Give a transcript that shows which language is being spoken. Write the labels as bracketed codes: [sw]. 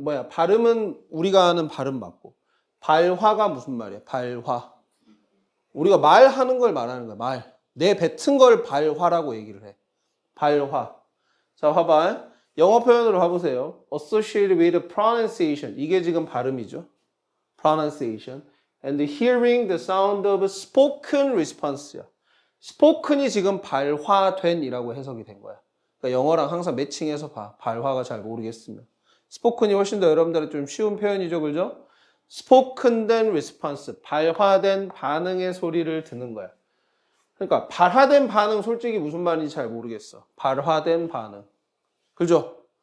[ko] 발음은 우리가 아는 발음 맞고. 발화가 무슨 말이야? 발화. 우리가 말하는 걸 말하는 거야. 말. 내뱉은 걸 발화라고 얘기를 해. 발화. 자, 봐봐. 영어 표현으로 봐보세요. [en] Associated with pronunciation. [ko] 이게 지금 발음이죠. Pronunciation. [en] And hearing the sound of spoken response야. [ko] spoken이 지금 발화된 이라고 해석이 된 거야. 그러니까 영어랑 항상 매칭해서 봐. 발화가 잘 모르겠으면. spoken이 훨씬 더 여러분들은 좀 쉬운 표현이죠. 그죠? spoken 된 response. 발화된 반응의 소리를 듣는 거야. 그러니까 발화된 반응 솔직히 무슨 말인지 잘 모르겠어. 발화된 반응. 그죠?